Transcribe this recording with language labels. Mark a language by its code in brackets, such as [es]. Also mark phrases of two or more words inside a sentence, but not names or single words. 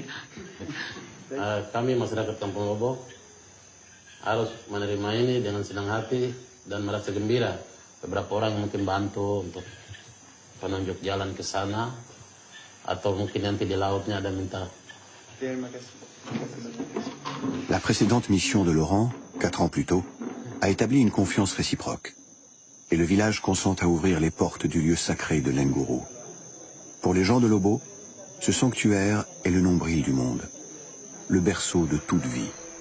[id] Kami masyarakat Kampung Lobo harus menerima ini dengan senang hati dan merasa gembira. Beberapa orang mungkin bantu untuk penunjuk jalan ke sana atau mungkin nanti di lautnya ada minta. Terima kasih. [fr] La précédente mission de Laurent, 4 ans plus tôt, a établi une confiance réciproque. Et le village consent à ouvrir les portes du lieu sacré de Lengourou. Pour les gens de Lobo, ce sanctuaire est le nombril du monde, le berceau de toute vie.